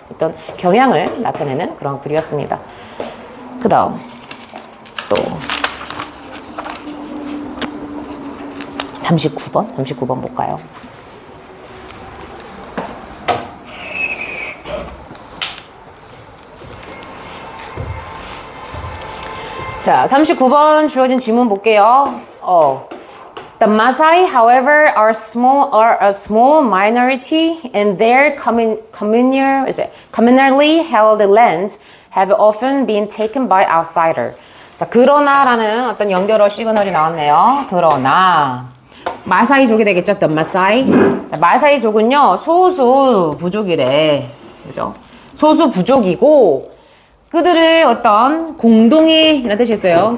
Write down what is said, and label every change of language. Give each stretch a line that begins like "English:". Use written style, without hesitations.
Korean: 어떤 경향을 나타내는 그런 글이었습니다. 그 다음 또 39번 볼까요? 자, 39번 주어진 지문 볼게요.
English: The Maasai, however, are a small minority, and their communally held lands have often been taken by outsider.
Korean: 자, 그러나라는 어떤 연결어 시그널이 나왔네요. 그러나 마사이족이 되겠죠.
English: The Maasai.
Korean: 자, 마사이족은요 소수 부족이래. 그죠? 소수 부족이고 그들의 어떤 공동이라는 뜻이 있어요.